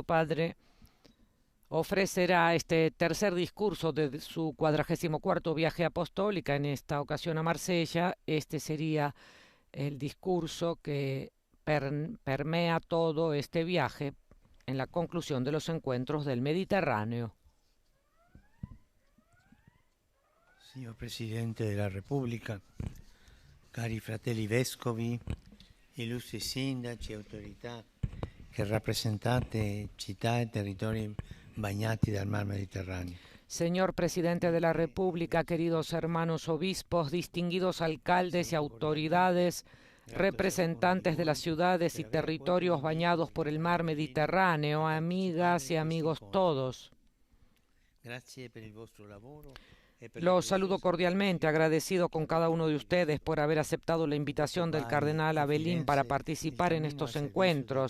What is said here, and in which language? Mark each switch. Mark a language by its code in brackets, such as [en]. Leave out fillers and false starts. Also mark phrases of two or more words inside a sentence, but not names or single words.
[es] Padre ofrecerá este tercer discurso de su 44º viaje apostólico, en esta ocasión a Marsella. Este sería el discurso que permea todo este viaje en la conclusión de los encuentros del Mediterráneo. [it] Signor Presidente della Repubblica, cari fratelli vescovi, illustri sindaci e autorità che rappresentate città e territori bagnati dal mar Mediterraneo. [es] Señor Presidente de la República, queridos hermanos obispos, distinguidos alcaldes y autoridades, representantes de las ciudades y territorios bañados por el mar Mediterráneo, amigas y amigos todos. Los saludo cordialmente, agradecido con cada uno de ustedes por haber aceptado la invitación del cardenal Abelín para participar en estos encuentros.